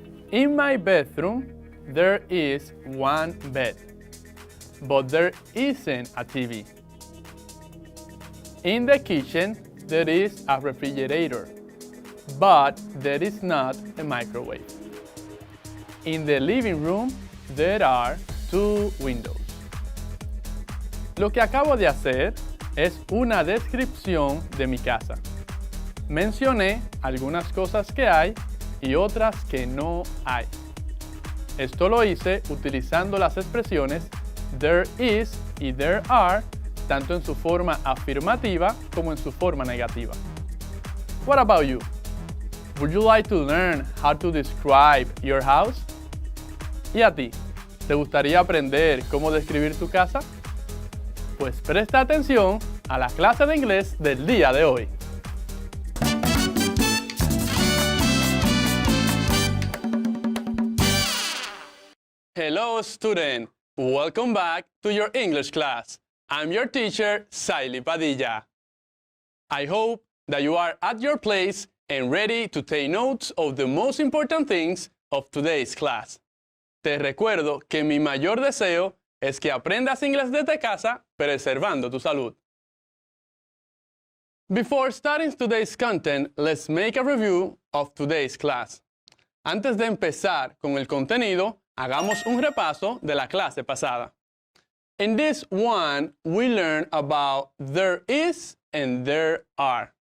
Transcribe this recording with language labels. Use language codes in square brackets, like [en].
[en] In my bedroom, there is 1 bed, but there isn't a TV. In the kitchen, there is a refrigerator, but there is not a microwave. In the living room, there are 2 windows. [es] Lo que acabo de hacer es una descripción de mi casa. Mencioné algunas cosas que hay y otras que no hay. Esto lo hice utilizando las expresiones [en] there is y there are, [es] tanto en su forma afirmativa como en su forma negativa. [en] What about you? Would you like to learn how to describe your house? [es] ¿Y a ti? ¿Te gustaría aprender cómo describir tu casa? Pues presta atención a la clase de inglés del día de hoy. [en] Hello student, welcome back to your English class. I'm your teacher, Saily Padilla. I hope that you are at your place and ready to take notes of the most important things of today's class. [es] Te recuerdo que mi mayor deseo es que aprendas inglés desde casa, preservando tu salud. [en] Before starting today's content, let's make a review of today's class. [es] Antes de empezar con el contenido, hagamos un repaso de la clase pasada. [en] In this one, we learned about there is and there are.